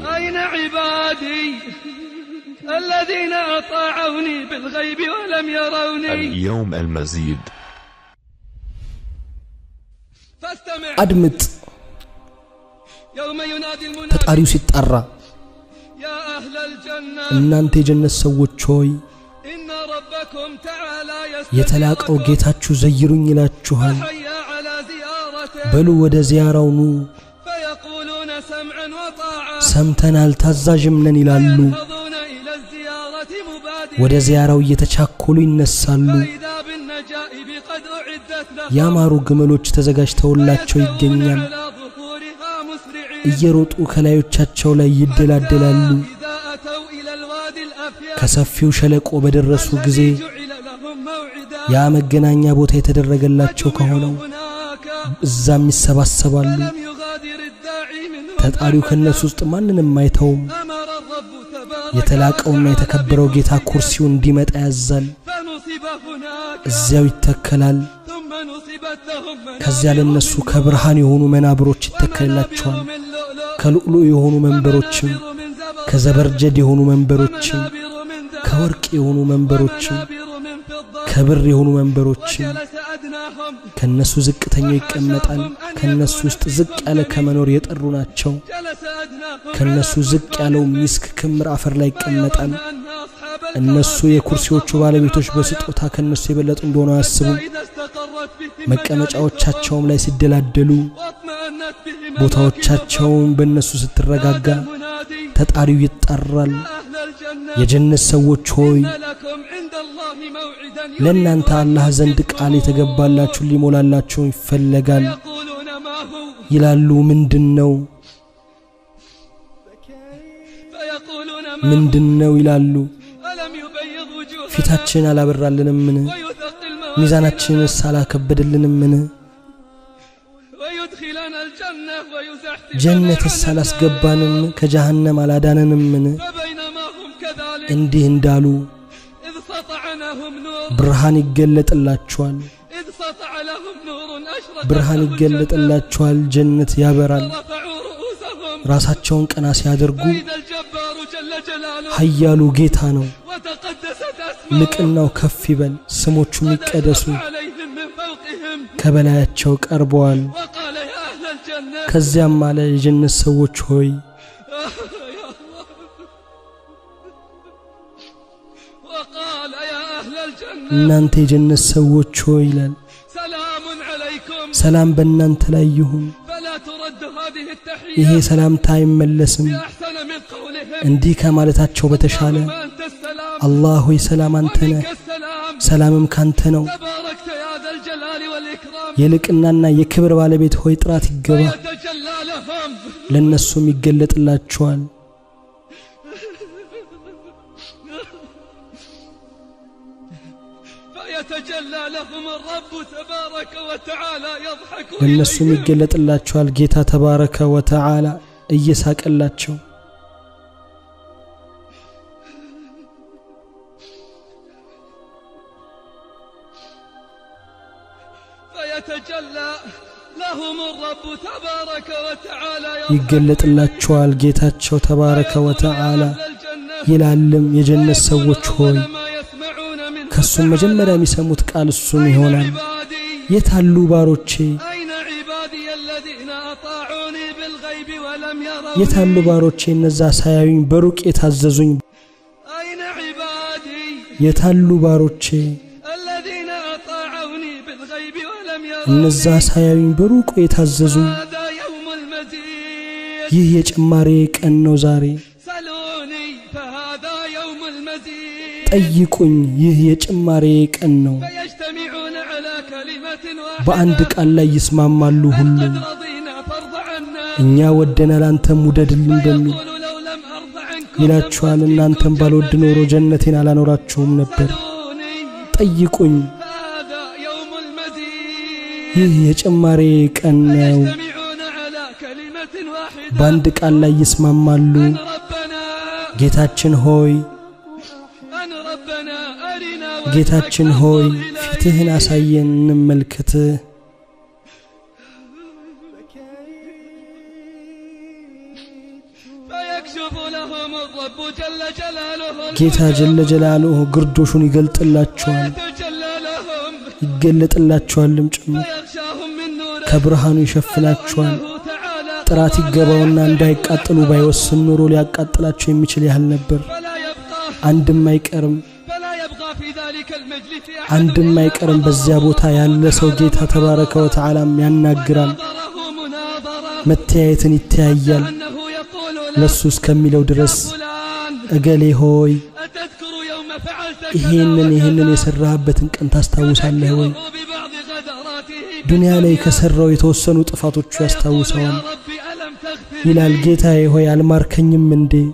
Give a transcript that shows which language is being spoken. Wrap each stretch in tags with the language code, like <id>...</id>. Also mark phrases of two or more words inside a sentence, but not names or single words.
<ar>أين عبادي الذين أطاعوني بالغيب ولم يروني؟ اليوم المزيد. فاستمع أدمت يوم ينادي المنادي تطاريو سيطرا يا أهل الجنة</ar> <am>እናንተ የጀነት ሰዎች ሆይ</am> <ar>إن ربكم تعالى</ar> <am>የተላቀው ጌታችሁ ዘይሩኝ ይላችኋል</am> <ar>فحيا على زيارته</ar> <am>በሉ ወደ ዚያራው ኑ</am> <ar>فيقولون سمعا وطاعة</ar> <am>ሰምተናል ታዛዥም ነን ይላሉ</am> <ar>ينهضون إلى الزيارة مبادرين</ar> <am>ወደ ዚያራው እየተቻኮሉ ይነሳሉ</am> <ar>فإذا بالنجائب قد أعدت لهم</ar> <am>ያማሩ ግመሎች ተዘጋጅተውላቸው ይገኛል</am> <ar>على ظهورها مسرعين</ar> <am>እየሮጡ ከላዮቻቸው ላይ ይደላደላሉ</am> <ar>إذا أتوا إلى الوادي الأفيد</ar> <am>ከሰፊው ሸለቆ በደረሱ ጊዜ</am> <ar>جعل لهم موعدا</ar> <am>ያ መገናኛ ቦታ የተደረገላቸው ከሆነው</am> <ar>هناك</ar> <am>እዛም ይሰባሰባሉ</am> <ar>لم يغادر الداعي منهم</ar> <am>ተጣሪው ከነሱ ውስጥ ማንንም አይተውም</am> <ar>أمر الرب تبارك</ar> <am>የተላቀውና የተከበረው ጌታ ኩርሲው እንዲመጣ ያዛል</am> <ar>فنصب هناك</ar> <am>እዚያው ይተከላል</am> <ar>ثم نصبت لهم</ar> <am>ከዚያ ለነሱ ከብርሃን የሆኑ መናብሮች ይተከላቸዋል</am> <ar>من لؤلؤ</ar> <am>ከሉዕሉዕ የሆኑ መንበሮችም</am> <ar>من زبر</ar> <am>ከዘበርጀድ የሆኑ መንበሮችም</am> <ar>منابر من ذهب</ar> <am>ከወርቅ የሆኑ መንበሮችም</am> <ar>منابر من فضة</ar> <am>ከብር የሆኑ መንበሮችም</am> <ar>وجلس أدناهم</ar> <am>ከነሱ ዝቅተኛው ይቀመጣል ከነሱ ውስጥ ዝቅ ያለ ከመኖር የጠሩ ናቸው</am> <ar>جلس أدناهم</ar> <am>ከነሱ ዝቅ ያለው ሚስክ ክምር አፈር ላይ ይቀመጣል</am> <ar>أن أصحاب</ar> <am>እነሱ የኩርሲዎቹ ባለቤቶች በስጦታ ከነሱ የበለጡ እንደሆነ አያስቡም</am> <ar>إذا استقرت بهم</ar> <am>መቀመጫዎቻቸውም ላይ ሲደላደሉ</am> <ar>واطمأنت بهم</ar> <am>ቦታዎቻቸውም በእነሱ ስትረጋጋ</am> <ar>المنادي</ar> <am>ተጣሪው ይጣራል</am> <ar>أهل الجنة</ar> <am>የጀነት ሰዎች ሆይ</am> <ar>إن لكم عند الله موعدا</ar> <am>ለእናንተ አላህ ዘንድ ቃል የተገባላችሁ ሊሞላላችሁ ይፈልጋል</am> <ar>يقولون ما هو</ar> <am>ይላሉ ምንድነው</am> <ar>فيقولون ما هو</ar> <am>ምንድነው ይላሉ</am> <ar>ألم يبيض وجوهنا</ar> <am>ፊታችን አላበራልንምን</am> <ar>ويثقل</ar> <am>ሚዛናችንስ አላከበደልንምን</am> <ar>ويدخلنا الجنة ويزحزحنا</ar> <am>ጀነትስ አላስገባንም ከጀሃነም አላዳነንምን</am> <ar>فبينما هم كذلك</ar> <am>እንዲህ እንዳሉ</am> <ar>إذ سطع لهم نور</ar> <am>ብርሃን ይገለጥላችኋል</am> <ar>إذ سطع لهم نور أشرق</ar> <am>ብርሃን ይገለጥላችኋል ጀነት ያበራል</am> <ar>رفعوا رؤوسهم</ar> <am>ራሳቸውን ቀና ሲያደርጉ</am> <ar>فإذا الجبار جل جلاله</ar> <am>ኃያሉ ጌታ ነው</am> <ar>وتقدست أسماؤه</ar> <am>ልቅናው ከፍ ይበል ስሞቹም ይቀደሱ</am> <ar>عليهم من فوقهم</ar> <am>ከበላያቸው ቀርበዋል</am> <ar>وقال يا أهل الجنة</ar> <am>ከዚያም አለ የጀነት ሰዎች ሆይ</am> <ar>وقال يا أهل الجنة</ar> <am>እናንተ የጀነት ሰዎች ሆይ ይላል</am> <ar>سلام عليكم</ar> <am>ሰላም በእናንተ ላይ ይሁን</am> <ar>فلا ترد هذه</ar> <am>ይሄ</am> <ar>التحية</ar> <am>ሰላምታ አይመለስም</am> <ar>بأحسن من قولهم</ar> <am>እንዲህ ከማለታቸው በተሻለ</am> <ar>اللهم أنت السلام</ar> <am>አላህ ሆይ ሰላም አንተ ነህ</am> <ar>ومنك السلام</ar> <am>ሰላምም ካንተ ነው</am> <ar>تباركت يا ذا الجلال والإكرام</ar> <am>የልቅናና የክብር ባለቤት ሆይ ጥራት ይገባ</am> <ar>فيتجلى لهم</ar> <am>ለነሱም ይገለጥላቸዋል</am> <ar>فيتجلى لهم الرب تبارك وتعالى يضحك</ar> <am>ለነሱም</am> <ar>إليهم</ar> <am>ይገለጥላቸዋል ጌታ</am> <ar>تبارك وتعالى</ar> <am>እየሳቀላቸው</am> <ar>فيتجلى لهم الرب تبارك وتعالى</ar> <am>ይገለጥላቸዋል ጌታቸው</am> <ar>تبارك وتعالى أهل الجنة</ar> <am>ይላልም የጀነት ሰዎች ሆይ</am> <ar>أول ما يسمعون منه</ar> <am>ከሱም መጀመሪያ የሚሰሙት ቃል እሱም ይሆናል</am> <ar>عبادي</ar> <am>የታሉ ባሮቼ</am> <ar>أين عبادي الذين أطاعوني بالغيب ولم يروا</ar> <am>የታሉ ባሮቼ እነዛ ሳያዩኝ በሩቅ የታዘዙኝ</am> <ar>أين عبادي</ar> <am>የታሉ ባሮቼ</am> <ar>الذين أطاعوني بالغيب ولم يروا</ar> <am>እነዛ ሳያዩኝ በሩቅ የታዘዙኝ</am> <ar>هذا يوم المزيد</ar> <am>ይህ የጭማሬ ቀን ነው ዛሬ</am> <ar>سلوني فهذا يوم المزيد</ar> <am>ጠይቁኝ ይህ የጭማሬ ቀን ነው</am> <ar>فيجتمعون على كلمة واحدة</ar> <am>በአንድ ቃል ላይ ይስማማሉ ሁሉ</am> <ar>قد رضينا فارض عنا</ar> <am>እኛ ወደናል አንተም ውደድልን በሚል</am> <ar>يقول لو لم أرض عنكم</ar> <am>ይላችኋል እናንተም ባልወድ ኖሮ ጀነቴን አላኖራችሁም ነበር</am> <ar>سلوني</ar> <am>ጠይቁኝ</am> <ar>هذا يوم المزيد</ar> <am>ይህ የጭማሬ ቀን ነው</am> <ar>يجتمعون على كلمة واحدة</ar> <am>በአንድ ቃል ላይ ይስማማሉ</am> <ar>أن ربنا</ar> <am>ጌታችን ሆይ</am> <ar>أن ربنا أرنا</ar> <am>ጌታችን ሆይ ፊትህን አሳየን እንመልከትህ</am> <ar>فيكشف لهم الرب جل جلاله</ar> <am>ጌታ</am> <ar>جل جلاله</ar> <am>ግርዶሹን ይገልጥላቸዋል ይገለጥላቸዋልም ጭምር ከብርሃኑ ይሸፍናቸዋል ጥራት ይገባውና እንዳይቃጠሉ ባይወስን ኑሮ ሊያቃጥላቸው የሚችል ያህል ነበር አንድም አይቀርም በዚያ ቦታ ያለ ሰው ጌታ</am> <ar>تبارك وتعالى</ar> <am>ያናግራል መተያየትን ይተያያል ለሱ እስከሚለው ድረስ እገሌ ሆይ ይሄንን የሰራህበትን ቀን ታስታውሳለህ ወይ ዱንያ ላይ ከሰራው የተወሰኑ ጥፋቶቹ ያስታውሰዋል ይላል ጌታዬ ሆይ አልማርከኝም እንዴ</am>